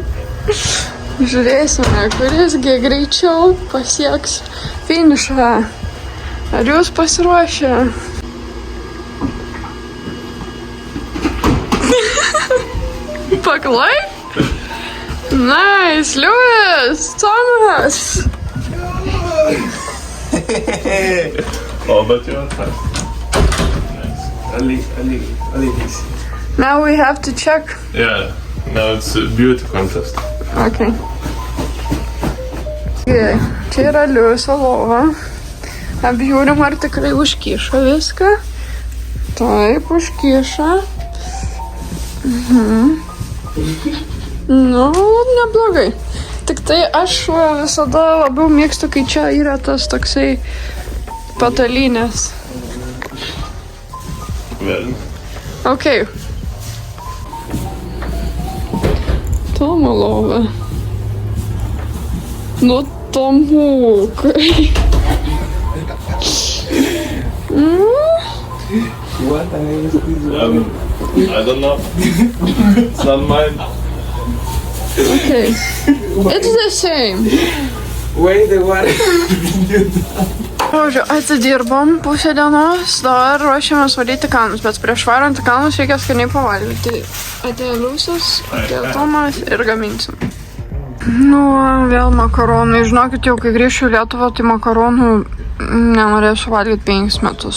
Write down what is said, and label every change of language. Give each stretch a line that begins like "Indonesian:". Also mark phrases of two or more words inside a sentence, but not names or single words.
Lithuanian: Žiūrėsime, kurisgi greičiau pasieks finišą. Ar jūs pasiruošę? Paklai?
English: Nice, Liujis, Tomas! Oh, but you're fast. Nice. A little easy. Now we have to check. Yeah, now it's a beauty contest.
Lithuanian: Okay. Čia yra Liujiso lova. Apžiūrim, ar tikrai užkiša viską. Taip, užkiša. Nu, neblogai. Tik tai aš visada labiau mėgstu, kai čia yra tas toksai patalynės.
English: Well.
Lithuanian: Okay. Tomo lova. Nu, Tomukai.
English: What? I don't know. It's not mine. Okay. It's the same. Wait, the water.
Lithuanian: Žodžiu, atidirbom pusę dienos, dabar ruošiamės valyti kalnus, bet prieš varant į kalnus reikia skaniai pavalgyti. Atėjo Liujisas, atėjo Tomas ir gaminsim. Nu, vėl makaronai. Žinokit, jau kai grįšiu į Lietuvą, tai makaronų nenorėsiu valgyti 5 metus.